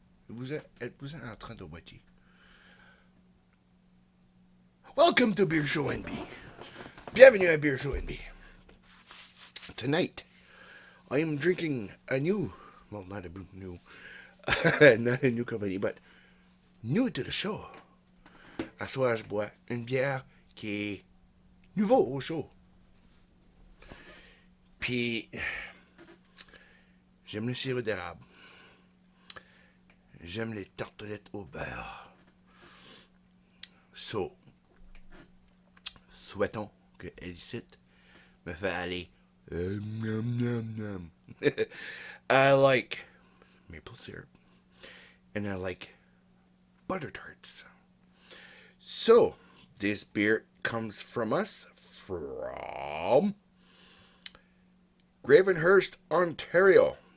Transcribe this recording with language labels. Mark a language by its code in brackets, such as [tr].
[fr] Êtes-vous en train de watcher? [en] Welcome to Beer Show NB. [fr] Bienvenue à Beer Show NB. [en] Tonight, I am drinking a new, well, not a new, not a new company, but new to the show. [fr] À soir, je bois une bière qui est nouveau au show. Puis, j'aime le sirop d'érable. J'aime les tartelettes au beurre. So, souhaitons que Elicite me fait aller nom, nom, nom. [en] I like maple syrup and I like butter tarts. So, this beer comes from us from Gravenhurst, Ontario.